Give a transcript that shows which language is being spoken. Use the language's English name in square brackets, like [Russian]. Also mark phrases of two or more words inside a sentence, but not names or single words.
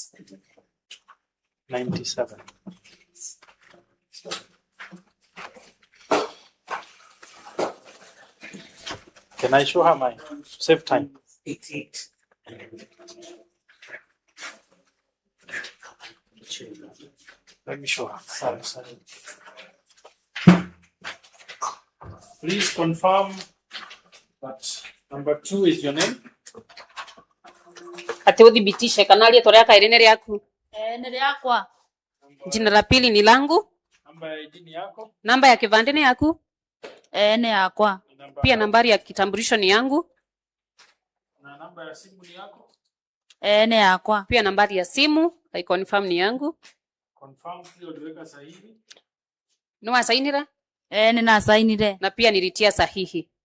[English] 97. Can I show her mine? Save time. 88. Let me show her. Sorry. Please confirm that number 2 is your name. [Kikuyu] Ati udhibitishe kana ritwa ria kairi ni riaku. Ni riakwa. [Swahili] Jina la pili ni langu. Namba ya ID ni yako. [Kikuyu] Namba ya kivande ni yaku. Ni yakwa. [Swahili] Pia nambari ya kitambulisho ni yangu. Na namba ya simu ni yako. [Kikuyu] Ni yakwa. [Swahili] Pia nambari ya simu [English] I confirm [Swahili] ni yangu. Confirm pia uliweka sahihi. [Kikuyu] No asainira? Nina sainire. [Swahili] Na pia nilitia sahihi.